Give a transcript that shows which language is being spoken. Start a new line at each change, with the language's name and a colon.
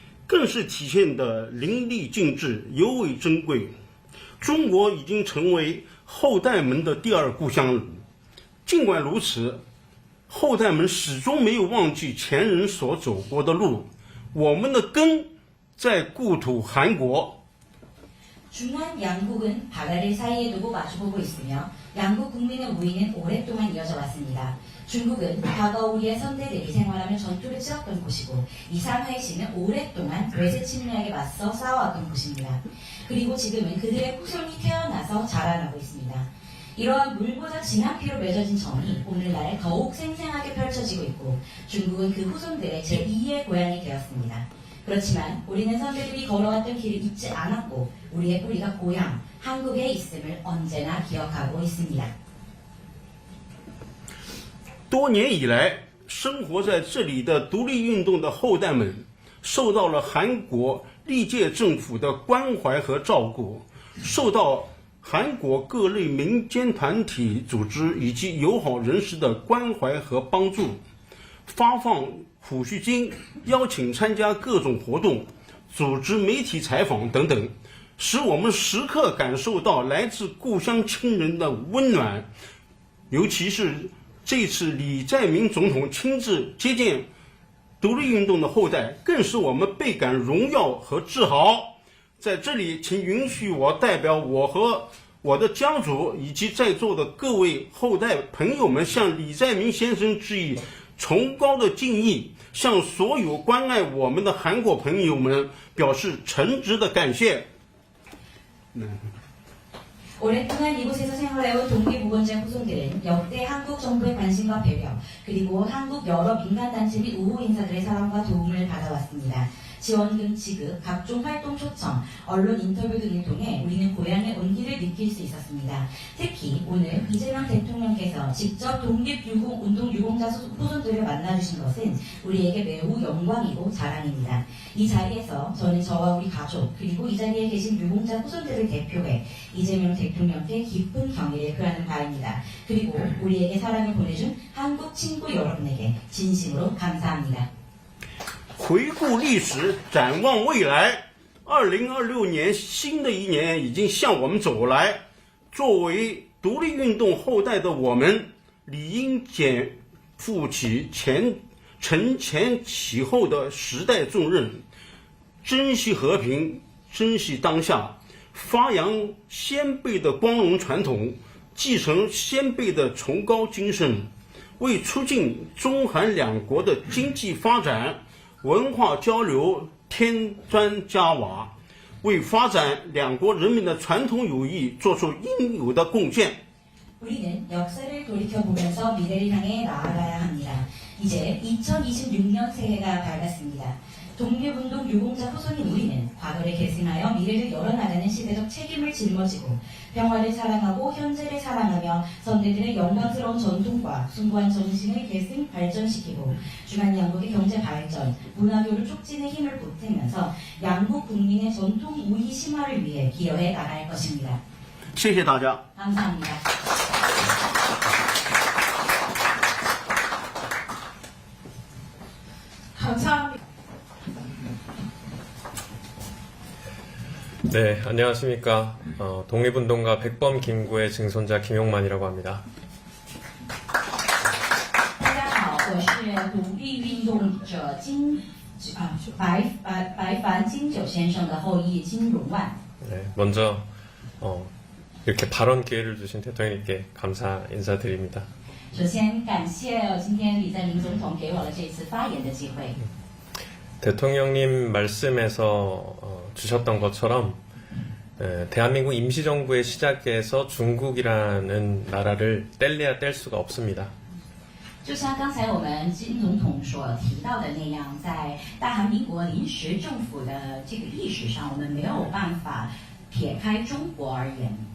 Chinese: 更是体现的淋漓尽致，尤为珍贵。中国已经成为后代们的第二故乡了。尽管如此，后代们始终没有忘记前人所走过的路。我们的根在故土韩国。
Korean: 중한 양국은 바다를 사이에 두고 마주보고 있으며 양국 국민의 우위는 오랫동안 이어져 왔습니다. 중국은 과거 우리의 선대들이 생활하며 전투를 치렀던 곳이고 이 상하이시는 오랫동안 외세 침략에 맞서 싸워왔던 곳입니다. 그리고 지금은 그들의 후손이 태어나서 자라나고 있습니다. 이러한 물보다 진한 피로 맺어진 정이 오늘날 더욱 생생하게 펼쳐지고 있고 중국은 그 후손들의 제2의 고향이 되었습니다. 그렇지만 우리는 선배들이 걸어왔던 길을 잊지 않았고 우리의 뿌리가 고향, 한국에 있음을 언제나 기억하고 있습니다.
Chinese: 多年以来，生活在这里的独立运动的后代们，受到了韩国历届政府的关怀和照顾，受到韩国各类民间团体组织以及友好人士的关怀和帮助，发放抚恤金，邀请参加各种活动，组织媒体采访等等，使我们时刻感受到来自故乡亲人的温暖。尤其是这次李在明总统亲自接见独立运动的后代，更使我们倍感荣耀和自豪。在这里，请允许我代表我和我的家族以及在座的各位后代朋友们，向李在明先生致以崇高的敬意，向所有关爱我们的韩国朋友们表示诚挚的感谢。
Korean: 오랫동안 이곳에서 생활해온 독립우건자 후손들은 역대 한국 정부의 관심과 배려, 그리고 한국 여러 민간단체 및 우호 인사들의 사랑과 도움을 받아왔습니다. 지원금 지급, 각종 활동 초청, 언론 인터뷰 등을 통해 우리는 고향의 온기를 느낄 수 있었습니다. 특히 오늘 이재명 대통령께서 직접 독립운동 유공자 후손들을 만나주신 것은 우리에게 매우 영광이고 자랑입니다. 이 자리에서 저는 저와 우리 가족, 그리고 이 자리에 계신 유공자 후손들을 대표해 이재명 대통령께 깊은 경의를 표하는 바입니다. 그리고 우리에게 사랑을 보내준 한국 친구 여러분에게 진심으로 감사합니다.
Chinese: 回顾历史，展望未来，2026年新的一年已经向我们走来。作为独立运动后代的我们，理应肩负起承前启后的时代重任，珍惜和平，珍惜当下，发扬先辈的光荣传统，继承先辈的崇高精神，为促进中韩两国的经济发展、文化交流添砖加瓦，为发展两国人民的传统友谊做出应有的贡献。
Korean: 우리는 역사를 돌이켜보면서 미래를 향해 나아가야 합니다. 이제 2026년 새해가 밝았습니다. 독립운동 유공자 후손인 우리는 과거를 계승하여 미래를 열어나가는 시대적 책임을 짊어지고 평화를 사랑하고 현재를 사랑하며 선대들의 영광스러운 전통과 숭고한 정신을 계승 발전시키고 주한 양국의 경제 발전, 문화교류 촉진에 힘을 보태면서 양국 국민의 전통 우위 심화를 위해 기여해 나갈 것입니다.
Chinese: 谢谢大家。
Korean: 감사합니다. 감사합니다. 네, 안녕하십니까. 독립운동가 백범 김구의 증손자 김용만이라고 합니다.
Chinese: 大家好，我是独立运动者白凡金九先生的后裔金荣万。
Korean: 네, 먼저 이렇게 발언 기회를 주신 대통령님께 감사 인사드립니다.
Chinese: 首先感谢今天李在明总统给我了这次发言的机会。
Korean: 대통령님 말씀에서 주셨던 것처럼 대한민국 임시정부의 시작에서 중국이라는 나라를 뗄래야 뗄 수가 없습니다.
Chinese: 就像刚才我们金总统所提到的那样，在大韩民国临时政府的这个历史上，我们没有办法撇开中国而言。